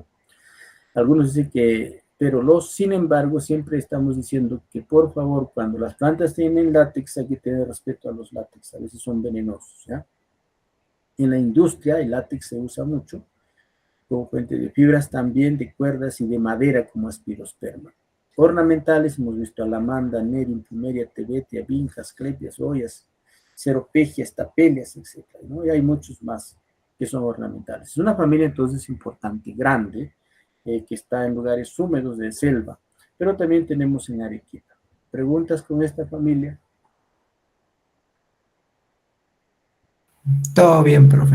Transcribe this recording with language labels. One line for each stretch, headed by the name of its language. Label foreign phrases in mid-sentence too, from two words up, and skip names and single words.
Spanish: Algunos dicen que, pero sin embargo, siempre estamos diciendo que por favor, cuando las plantas tienen látex, hay que tener respeto a los látex, a veces son venenosos, ¿ya? En la industria el látex se usa mucho como fuente de fibras, también de cuerdas y de madera como aspirosperma. Ornamentales, hemos visto alamanda, nerim, plumeria, tebetia, vinca, asclepias, ollas, ceropegias, tapelias, etc., ¿no? Y hay muchos más que son ornamentales. Es una familia entonces importante, grande, que está en lugares húmedos de selva, pero también tenemos en Arequipa. ¿Preguntas con esta familia? Todo bien, profe.